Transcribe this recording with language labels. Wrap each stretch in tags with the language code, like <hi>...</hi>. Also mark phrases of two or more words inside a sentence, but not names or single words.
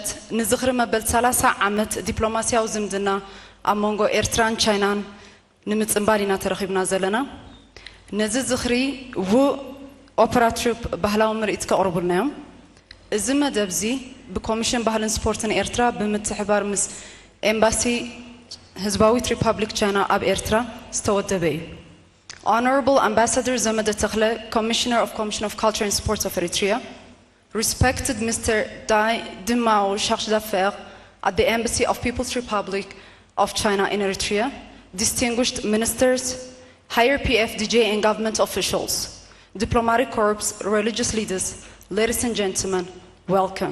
<ti>ንዝኽሪ መበል 30 ዓመት ዲፕሎማስያዊ ዝምድና ኣብ መንጎ ኤርትራን ቻይናን ንምጽምባል ኢና ተረኺብና ዘለና ነዚ ዝኽሪ</ti> <en>opera troupe</en> <ti>ባህላዊ ምርኢት ከቕርቡልናዮም እዚ መደብዚ ብኮሚሽን ባህልን ስፖርትን ኤርትራ ብምትሕባር ምስ ኤምባሲ ህዝባዊት ሪፓብሊክ ቻይና ኣብ ኤርትራ ዝተወደበ እዩ</ti> <en>Honorable Ambassador Zamada Takhle, Commissioner of Culture and Sports of Eritrea, respected Mr. Dai Dimao, Charge d'Affaires at the Embassy of People's Republic of China in Eritrea, distinguished ministers, higher PFDJ and government officials, diplomatic corps, religious leaders, ladies and gentlemen, welcome.</en>